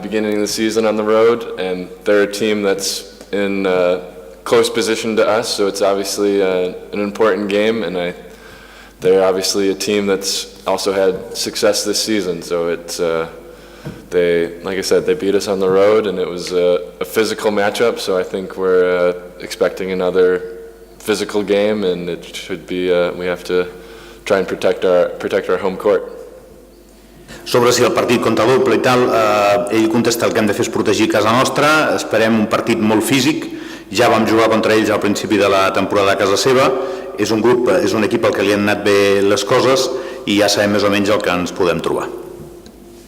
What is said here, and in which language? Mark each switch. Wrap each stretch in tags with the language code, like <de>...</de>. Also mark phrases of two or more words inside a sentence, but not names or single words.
<en>beginning of the season on the road, and they're a team that's in close position to us, so it's obviously an important game, and they're obviously a team that's also had success this season, so it's like I said, they beat us on the road, and it was a physical matchup, so I think we're expecting another physical game, and it should be we have to try and protect our home court.</en> <ca>Sobre si el partit contra l'Opla i tal, ell contesta el que hem de fer és protegir casa nostra, esperem un partit molt físic, ja vam jugar contra ells al principi de la temporada a casa seva, és un grup, és un equip al que li han anat bé les coses i ja sabem més o menys el que ens podem trobar.</ca>